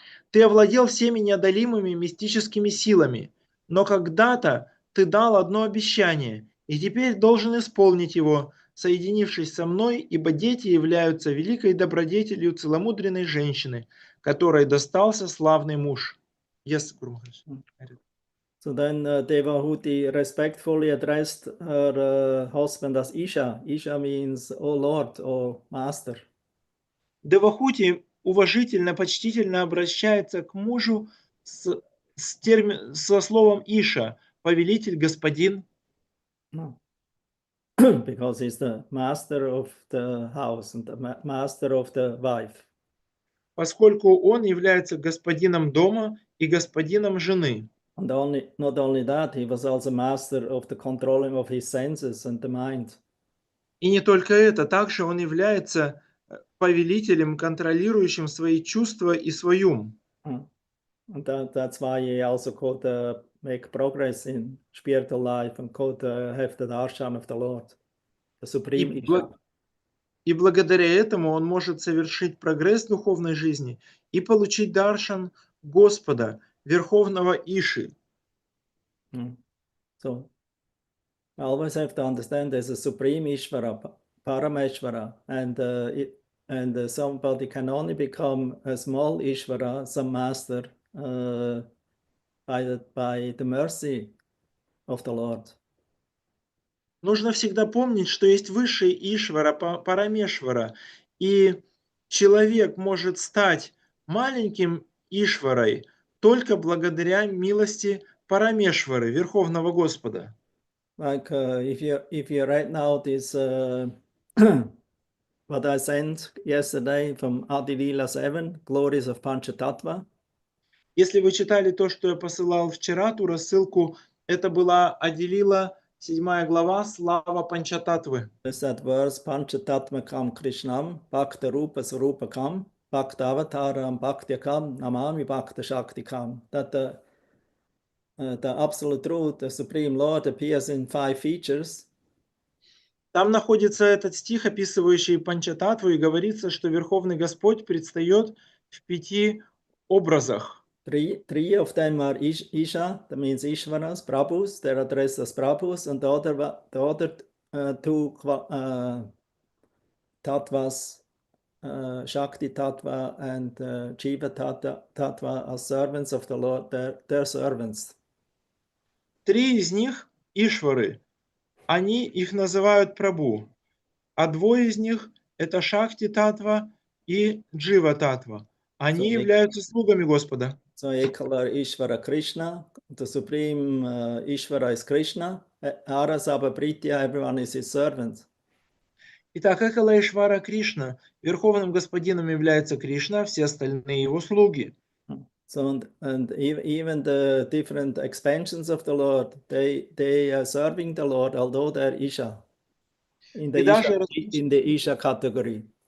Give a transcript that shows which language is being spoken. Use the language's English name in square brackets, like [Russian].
[Russian] Ты овладел всеми неодолимыми мистическими силами, но когда-то ты дал одно обещание, и теперь должен исполнить его, соединившись со мной, ибо дети являются великой добродетелью целомудренной женщины, которой достался славный муж. [English] Yes, Guru Maharaj. So then Devahuti respectfully addressed her husband as Isha. Isha means, "O Lord," or Master. [Russian] Девахути уважительно, почтительно обращается к мужу со словом Иша, повелитель, господин. [English] No. Because he's the master of the house and the master of the wife. [Russian] Поскольку он является господином дома и господином жены. [English] And not only that, he was also master of the controlling of his senses and the mind. [Russian] И не только это, также он является повелителем, контролирующим свои чувства и свой ум. [English] And that's why he also could make progress in spiritual life and could have the darshan of the Lord, the supreme Isha. [Russian] И благодаря этому он может совершить прогресс в духовной жизни и получить даршан Господа, Верховного Иши. [English] So I always have to understand there's a supreme Ishvara, Parameshvara, and somebody can only become a small Ishvara, some master, by the mercy of the Lord. [Russian] Нужно всегда помнить, что есть высший Ишвара, Парамешвара, и человек может стать маленьким Ишварой только благодаря милости Парамешвары, Верховного Господа. [English] Like if you read now this what I sent yesterday from Adilila 7, Glories of Panchatattva. [Russian] Если вы читали то, что я посылал вчера, ту рассылку, это была Адилила, 7 глава, Слава Панчататвы. [English] There's that verse, [Sanskrit] Panchatatmakam Krishnam, Bhakta Rupa Sarupakam, Bhakta Avataram Bhaktyakam, Namami Bhakta Shaktikam. [English] That the absolute truth, the Supreme Lord, appears in 5 features. [Russian] Там находится этот стих, описывающий Панчататву, и говорится, что Верховный Господь предстает в 5 образах. [English] Three of them are Isha, that means Ishvaras, Prabhus, they're addressed as Prabhus, and the other 2 Tattvas, Shakti Tattva and Jiva Tattva, are servants of the Lord, they're servants. [Russian] 3 из них, Ишвары, они их называют Прабху, а 2 из них это Шакти Татва и Джива Татва. Они являются слугами Господа. [English] So Ekala Ishvara Krishna, the supreme Ishvara is Krishna, Arasabha Pritya, everyone is his servant. [Russian] Итак, Экала Ишвара Кришна, Верховным Господином является Кришна, все остальные его слуги. [English] So and even the different expansions of the Lord, they are serving the Lord, although they're Isha, in the Isha category.